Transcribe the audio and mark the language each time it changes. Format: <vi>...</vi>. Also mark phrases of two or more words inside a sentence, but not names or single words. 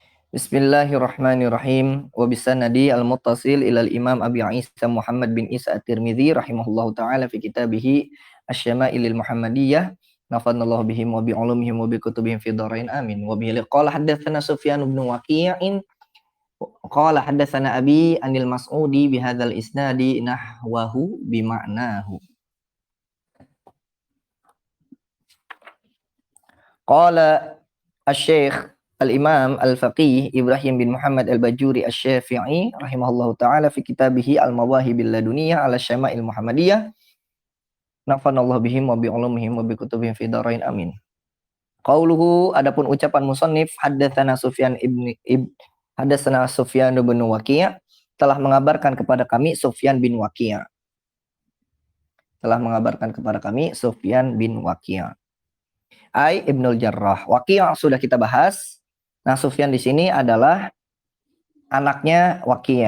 <ar>بسم الله الرحمن الرحيم. وبالسند المتصل إلى الإمام أبي عيسى محمد بن عيسى الترمذي رحمه الله تعالى في كتابه الشمائل المحمدية. نفعنا الله بهم وبعلومهم وبكتبهم في الدارين آمين. وبه قال حدثنا سفيان بن وكيع قال حدثنا أبي عن المسعودي بهذا الإسناد نحوه بمعناه. قال الشيخ الإمام الفقيه إبراهيم بن محمد الباجوري الشافعي رحمه الله تعالى في كتابه المواهب اللدنية على الشمائل المحمدية. نفعنا الله بهم وبعلومهم وبكتبهم في الدارين آمين.</ar> <id>Qauluhu, adapun ucapan musannif,</id> <ar>حدثنا سفيان حدثنا سفيان بن وكيع',</ar> <id>telah mengabarkan kepada kami Sufyan bin Waqi'. Telah mengabarkan kepada kami Sufyan bin Waqi'. Ai Ibnul Jarrah. Waqi' sudah kita bahas. Nah, Sufyan di sini adalah anaknya Waqi'.</id>